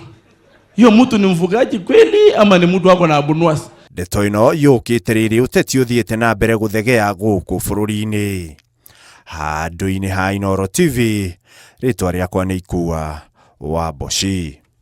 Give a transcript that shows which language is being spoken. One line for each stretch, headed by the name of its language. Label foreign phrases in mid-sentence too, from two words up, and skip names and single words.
Swahili: Hiyo mtu ni mfugaji kweli ama ni mtu wako na abunuasi?
Kikuyu: Ndeto ĩno yũkĩte rĩrĩ ũteti ũthiĩte na mbere gũthegea gũkũ bũrũri-inĩ. Handũ-inĩ ha Inooro TV, rĩtwa rĩakwa nĩ Ikua wa Boshi.